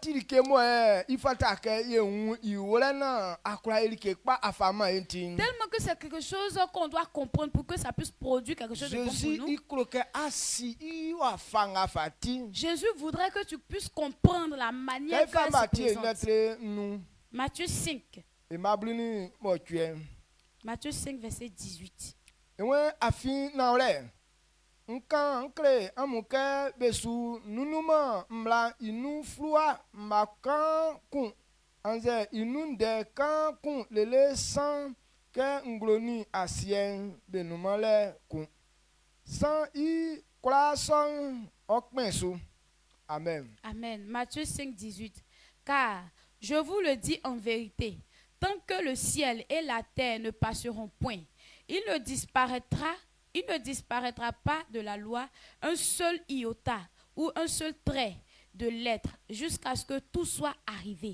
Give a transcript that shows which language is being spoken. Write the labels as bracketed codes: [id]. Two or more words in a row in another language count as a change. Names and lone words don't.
[fr] que c'est quelque chose qu'on doit comprendre pour que ça puisse produire quelque chose de bon pour nous. Jésus voudrait que tu puisses comprendre la manière que ça se présente. Matthieu 5. Matthieu 5, verset 18. [bci] Nkankle amuke besu nunuma mla inu flua makan kun anze inunde kan kun lele san ke ngloni asien benumale kun san I kwlason okpensu. [fr] Amen. Amen. Matthieu 5, 18. Car je vous le dis en vérité, tant que le ciel et la terre ne passeront point, il ne disparaîtra pas de la loi un seul iota ou un seul trait de lettre jusqu'à ce que tout soit arrivé.